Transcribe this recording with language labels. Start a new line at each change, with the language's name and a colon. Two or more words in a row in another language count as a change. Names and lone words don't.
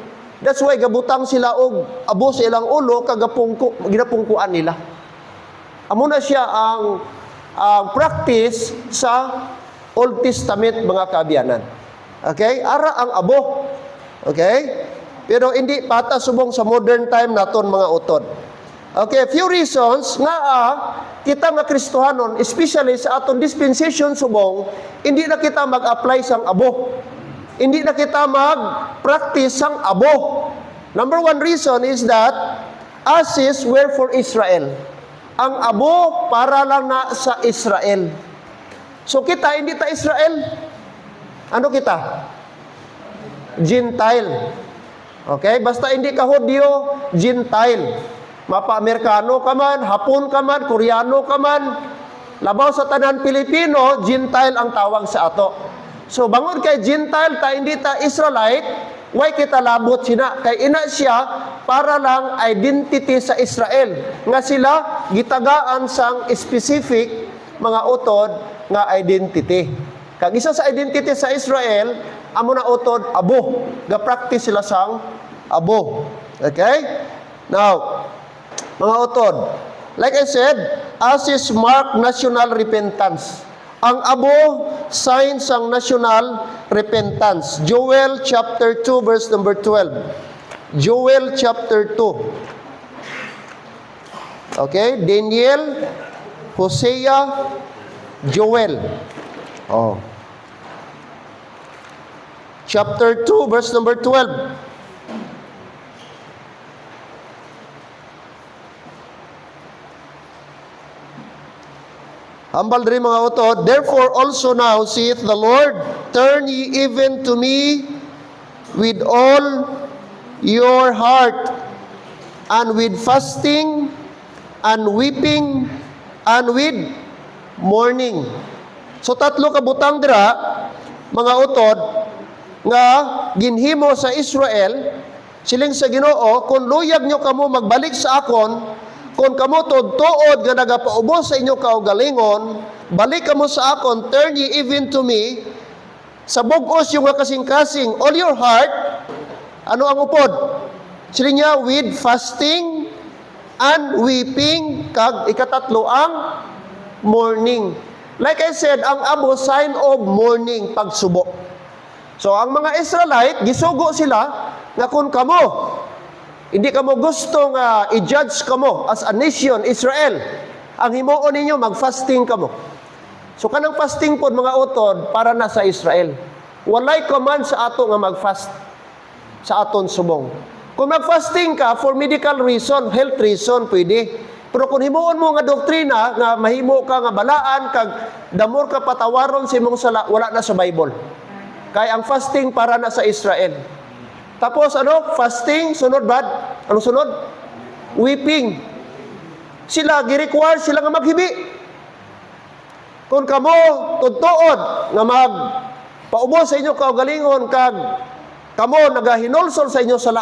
English: That's why
Hiligaynon: gabutang sila og abo sa ilang ulo ginapungkuan nila. Amo na siya ang practice sa Old Testament mga kaabianan. Okay? Ara ang abo. Okay? Pero hindi pata subong sa
English: modern time
Hiligaynon: naton mga utod. Okay,
English: few reasons
Hiligaynon: nga kita nga Kristohanon, especially sa aton dispensation subong, hindi na kita mag-apply sang abo. Hindi na kita mag-practice sang abo.
English: Number 1 reason is that ashes were for Israel.
Hiligaynon: Ang abo para lang na sa Israel. So kita, hindi ta Israel. Ano kita?
English: Gentile. Okay?
Hiligaynon: Basta hindi ka Hudyo, Gentile. Mapa-Amerikano ka man, Hapon ka man, Koreano ka man, labaw sa tanan Pilipino, Gentile ang tawag sa ato. So, bangod kay Gentile, hindi ta Israelite, why kita labot sina? Kay ina siya, para lang identity sa Israel. Nga sila, gitagaan sang specific mga utod nga identity. Kag isa sa identity sa Israel, amo na utod, abo. Ga-practice sila sang abo.
English: Okay? Now,
Hiligaynon: mga utod,
English: like I said, ashes mark national repentance.
Hiligaynon: Ang abo, sign sang
English: national repentance. Joel chapter 2 verse number 12. Joel chapter 2. Okay? Daniel, Hosea, Joel. Oh. Chapter 2 verse number 12.
Hiligaynon: Hambal rin mga utod,
English: therefore also now saith the Lord, turn ye even to me with all your heart, and with fasting, and weeping, and with mourning.
Hiligaynon: So tatlo ka butang dira, mga utod, nga ginhimo sa Israel, siling sa Ginoo, kung luyag nyo kamo magbalik sa akon, kung kamo tuod nga nagapaubos sa inyo kaugalingon, balik kamo sa akon,
English: turn ye even to me,
Hiligaynon: sa bugos yung kasing-kasing,
English: all your heart,
Hiligaynon: ano ang upod? Sila niya,
English: with fasting and weeping,
Hiligaynon: kag ikatatlo ang mourning.
English: Like I said,
Hiligaynon: ang abo,
English: sign of mourning,
Hiligaynon: pagsubo. So, ang mga Israelite, gisugo sila, nga kung kamo, hindi kamo gusto nga i-judge kamo
English: as a nation,
Hiligaynon: Israel. Ang himuon ninyo, mag-fasting kamo. So kanang fasting po mga utod, para na sa Israel. Walay command sa ato nga mag-fast sa aton subong. Kung mag-fasting ka,
English: for medical reason, health reason,
Hiligaynon: pwede. Pero kung himuon mo nga doktrina, nga mahimo ka nga balaan, kag damor ka patawaron sa imong sala, wala na sa Bible. Kaya ang fasting para na sa Israel. Tapos ano? Fasting, sunod bad? Anong sunod?
English: Weeping.
Hiligaynon: Sila, gi-require sila nga maghibi. Kung kamo, tutuod, nga paubos sa inyo kaugalingon, kag kamo, nagahinulsol sa inyo sala.